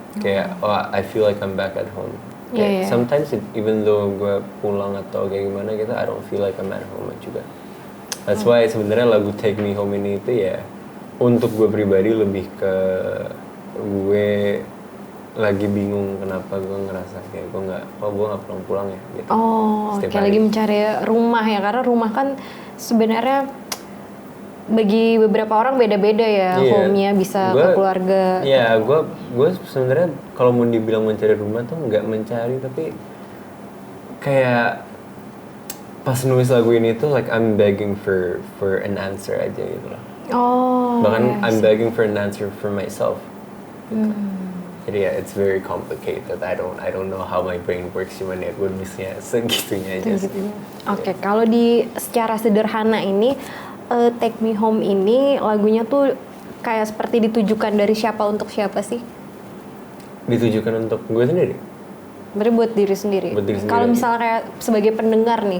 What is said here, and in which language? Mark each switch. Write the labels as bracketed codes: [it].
[en] Kayak I feel like I'm back at home. Kayak sometimes even though [id] gue pulang atau kayak gimana gitu, [en] I don't feel like I'm at home juga. That's why [id] sebenarnya lagu Take Me Home ini itu ya untuk gue pribadi lebih ke gue lagi bingung kenapa gue ngerasa kayak gue nggak pulang ya gitu. Oh, kayak lagi mencari rumah ya, karena rumah kan sebenarnya bagi beberapa orang beda-beda ya, home-nya bisa ke keluarga. Iya, gue sebenarnya kalau mau dibilang mencari rumah tuh nggak mencari, tapi kayak pas nulis lagu ini tuh [en] like I'm begging for an answer [id] aja gitu loh. Oh. Bahkan [en] I'm begging for an answer for myself. Gitu. [id] Jadi ya [en] it's very complicated. I don't know how my brain works, [id] cuman ya gue nulisnya segitunya aja. Oke, kalau di secara sederhana ini Take Me Home ini lagunya tuh kayak seperti ditujukan dari siapa untuk siapa sih? Ditujukan untuk gue sendiri. Berarti buat diri sendiri. Kalau misalnya kayak sebagai pendengar nih.